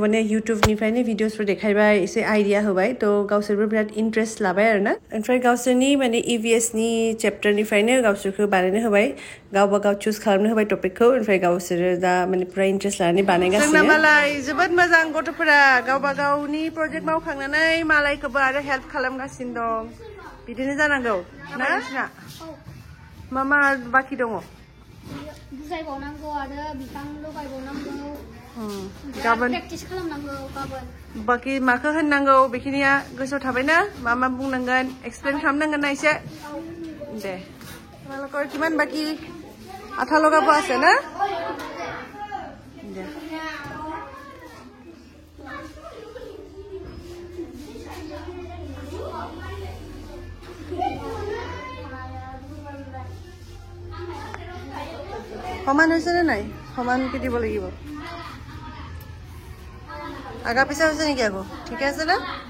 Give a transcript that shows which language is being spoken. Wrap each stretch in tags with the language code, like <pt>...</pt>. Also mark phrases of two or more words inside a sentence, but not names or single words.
<brx>माने इउट्युबनिफ्रायनो भिडिअसफोर देखायबाय एसे आइडिया होबाय थ गावसोरबो बिराद इन्ट्रेस्ट लाबाय आरोना ओमफ्राय गावसोरनि माने इभिएस नि चैप्टारनिफ्रायनो गावसोरखौ बानायनो होबाय गावबा गाव चुज खालामनो होबाय टपिकखौ ओमफ्राय गावसोर दा माने पुरा इन्ट्रेस्ट लानानै बानायगासिनो जोंना मालाय जोबोद मोजां गथ'फोरा गावबा गावनि प्रजेक्ट मावखांनानै मालायखौबो आरो हेल्प खालामगासिनो दं बिदिनो जानांगौ ना मा बाकी दङ बुजायबावनांगौ आरो बिफां लगायबावनांगौ गाबोन प्रेक्टिस खालामनांगौ गाबोन बाकी माखौ होननांगौ बेखिनिया गोसोआव थाबायना मा बुंनांगोन एक्सप्लेन खालामनांगोन ना एसे दे</brx> <as>তোমালোকৰ কিমান বাকি আঠা লগাব আছে না দে সমান হৈছে নে নাই সমানকে দিব লাগিব আগা পিছা হৈছে নেকি আকৌ ঠিক আছে না</as>